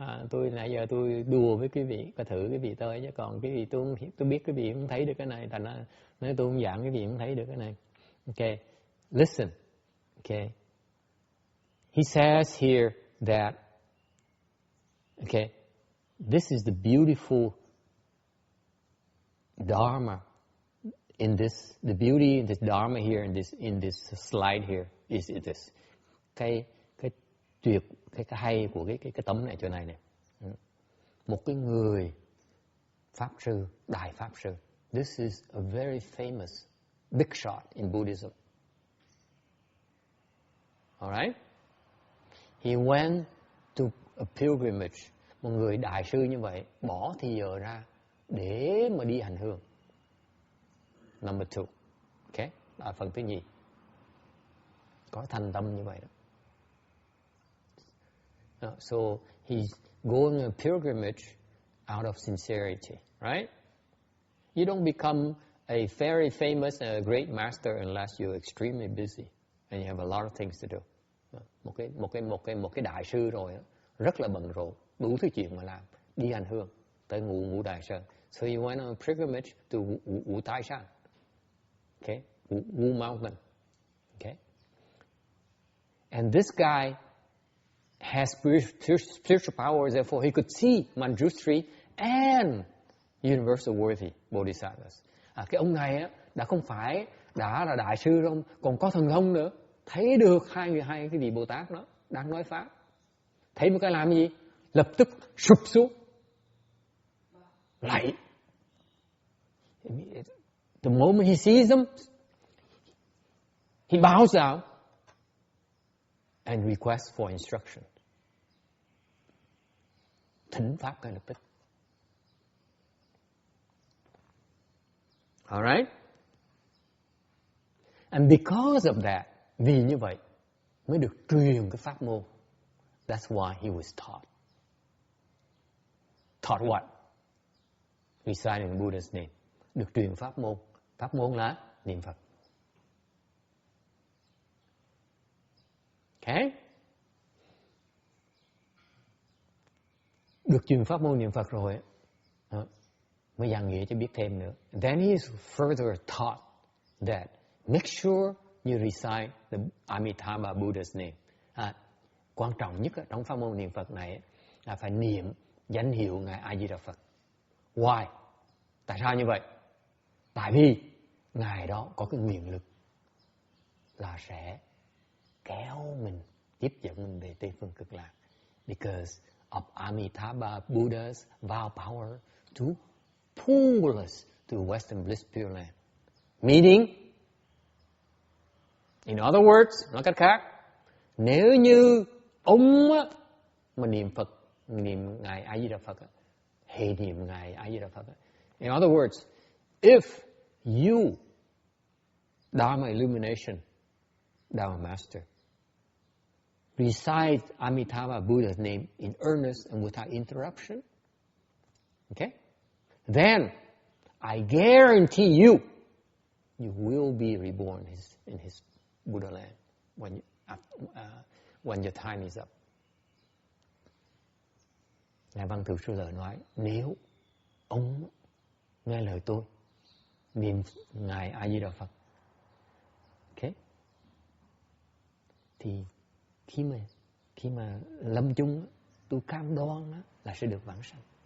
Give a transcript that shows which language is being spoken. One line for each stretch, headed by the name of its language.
Vietnamese: Tôi nãy giờ tôi đùa với quý vị, coi thử quý vị tới, chứ còn quý vị tôi biết quý vị không thấy được cái này, thành ra nếu tôi không giảng quý vị không thấy được cái này.
English: Okay, listen. Okay, he says here that, okay, this is the beautiful Dharma in this, the beauty in this Dharma here in this slide here is this.
Vietnamese: Cái tuyệt, cái hay của cái tấm này chỗ này nè. Một cái người pháp sư, đại pháp sư.
English: This is a very famous big shot in Buddhism. All right? He went to a pilgrimage.
Vietnamese: Một người đại sư như vậy bỏ thì giờ ra để mà đi hành hương.
English: Number 2.
Vietnamese: Okay? Đó là phần thứ nhì. Có thành tâm như vậy đó.
English: So he's going on a pilgrimage out of sincerity, right? You don't become a very famous and a great master unless you're extremely busy and you have a lot of things to do.
Vietnamese: một cái đại sư rồi, rất là bận rộn, đủ thứ chuyện mà làm, đi hành hương tới ngũ Đại Sơn.
English: So he went on a pilgrimage to Wu Tai Shan, okay, Wu Mountain, okay. And this guy has spiritual powers, therefore he could see Manjushri and Universal Worthy Bodhisattvas.
Vietnamese: Cái ông này á, đã không phải đã là đại sư đâu, còn có thần thông nữa, thấy được hai cái vị Bồ Tát đó đang nói pháp, thấy một cái làm gì, lập tức sụp xuống, lạy.
English: The moment he sees them, he bows down and requests for instruction.
Vietnamese: Thỉnh pháp ngay lập tức.
English: All right? And because of that,
Vietnamese: vì như vậy mới được truyền cái pháp môn.
English: That's why he was taught. Taught what? Reciting Buddha's name.
Vietnamese: Được truyền pháp môn. Pháp môn là niệm Phật.
English: Okay?
Vietnamese: Được truyền pháp môn niệm Phật rồi, mới giảng nghĩa cho biết thêm nữa.
English: Then he is further taught that make sure you recite the Amitabha Buddha's name.
Vietnamese: Quan trọng nhất trong pháp môn niệm Phật này là phải niệm danh hiệu Ngài A Di Đà Phật.
English: Why?
Vietnamese: Tại sao như vậy? Tại vì Ngài đó có cái nguyện lực là sẽ kéo mình, tiếp dẫn mình về Tây Phương Cực Lạc.
English: Because of Amitabha Buddha's vow power to pull us to Western Bliss Pure Land. Meaning, in other words,
Vietnamese: nói cách khác, nếu như ông mà niệm Phật, niệm Ngài A Di Đà Phật, hệ niệm Ngài A Di Đà Phật.
English: In other words, if you, Dharma Illumination, Dharma Master, recite Amitabha Buddha's name in earnest and without interruption, okay? Then I guarantee you, you will be reborn in his Buddha land when your time is up.
Vietnamese: Ngài Văn Thù Sư Lợi nói, nếu ông nghe lời tôi, niệm Ngài A Di Đà Phật, okay, thì khi mà lâm chung, tôi cam đoan là sẽ được vãng sanh.